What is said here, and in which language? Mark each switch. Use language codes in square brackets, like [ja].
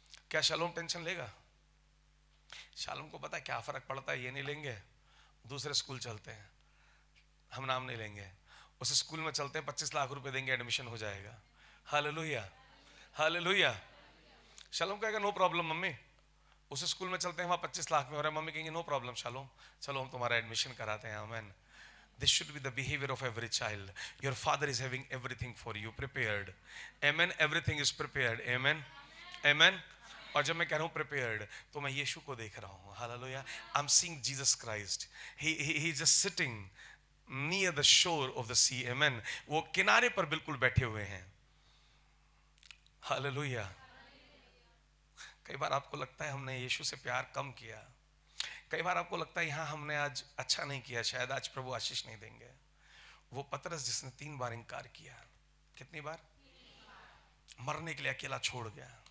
[hi] क्या शालूम टेंशन लेगा? शालूम को पता है क्या फर्क पड़ता है, ये नहीं लेंगे, दूसरे स्कूल चलते हैं, हम नाम नहीं लेंगे, उस स्कूल में चलते हैं, 25 लाख रुपए देंगे, एडमिशन हो जाएगा। Hallelujah, hallelujah. शालूम कहेगा नो प्रॉब्लम मम्मी, उस स्कूल में चलते हैं, वहां 25 लाख में हो रहा है। मम्मी कहेंगे नो प्रॉब्लम शालूम, चलो हम तुम्हारा एडमिशन कराते हैं। आमीन। [en] This should be the behavior of every child. Your father is having everything for you prepared. Amen. Everything is prepared. Amen. Amen. [hi] और जब मैं कह रहा हूँ prepared, तो मैं यीशु को देख रहा हूँ। [en] Hallelujah. I'm seeing Jesus Christ. He just sitting near the shore of the sea. Amen. [hi] वो किनारे पर बिल्कुल बैठे हुए हैं। [en] Hallelujah. [hi] कई बार आपको लगता है हमने यीशु से प्यार कम किया, कई बार आपको लगता है यहाँ हमने आज अच्छा नहीं किया, शायद आज प्रभु आशीष नहीं देंगे। वो पतरस जिसने 3 बार इनकार किया, कितनी बार? मरने के लिए अकेला छोड़ गया।